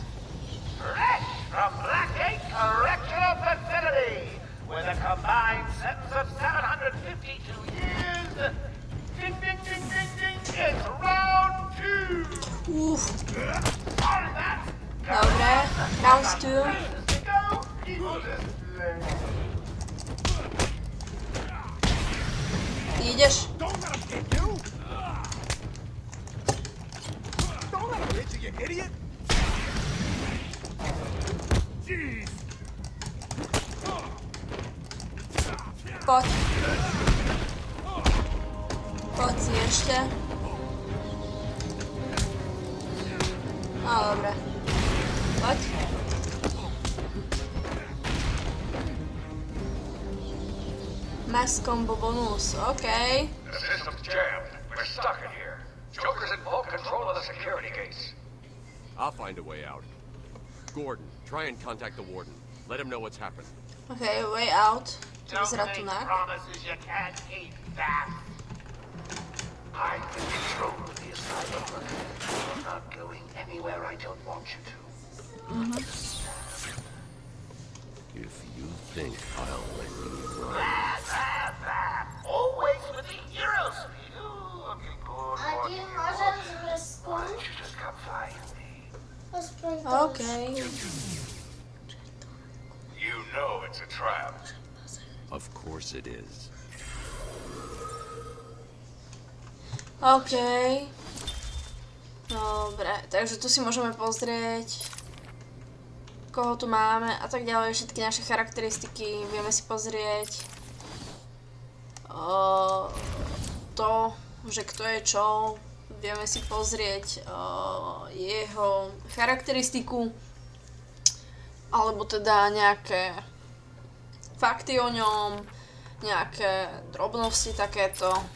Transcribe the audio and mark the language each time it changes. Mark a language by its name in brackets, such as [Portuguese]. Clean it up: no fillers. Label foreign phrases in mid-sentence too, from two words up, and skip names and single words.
[English] Fresh from Blackgate Correctional Facility, with a combined sentence of 752 years. Ding, ding, ding, ding, ding. It's round 2. Uf. Sorry, Bats. [Slovak] Dobre, round 2. Ty ideš? [English] Don't let him hit you! Don't let him hit you, you idiot! Jeez! [Slovak] Poď. Poď si ešte. No, dobre. Poď. [English] Mass combo bonus, okay. The system's jammed. We're stuck in here. Joker's in full control of the security gates. I'll find a way out. Gordon, try and contact the warden. Let him know what's happened. Okay, way out. To Don't [Slovak] vyzerá [English] make [Slovak] tu nak. [English] promises you can't keep, Bats. I'm in control of the asylum. You're not going anywhere I don't want you to. If you think I'll let you run. Always with the hero speed. Ooh, looking good. [Slovak] A ty môžem s vrskou? [English] Why don't you just come find me? [Slovak] Aspoň to. [English] Okay. You know it's a trap. Of course it is. Okay. [Slovak] Dobre, takže tu si môžeme pozrieť, koho tu máme a tak ďalej, všetky naše charakteristiky, vieme si pozrieť to, že kto je čo, vieme si pozrieť jeho charakteristiku, alebo teda nejaké fakty o ňom, nejaké drobnosti takéto.